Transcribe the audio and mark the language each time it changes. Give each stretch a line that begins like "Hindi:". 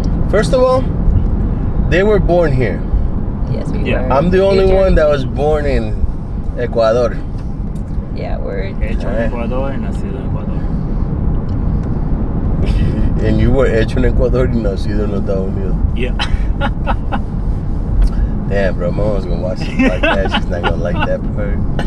English: First of all, they were born here. Yes, we were. I'm the only one that was born in Ecuador. Yeah, we're
Spanish: hecho en Ecuador y nacido en Ecuador.
English: And you were
Spanish: hecho en Ecuador y nacido en los Estados Unidos.
English: Yeah. Damn, bro, my mom's gonna watch this like that. She's not gonna like that part.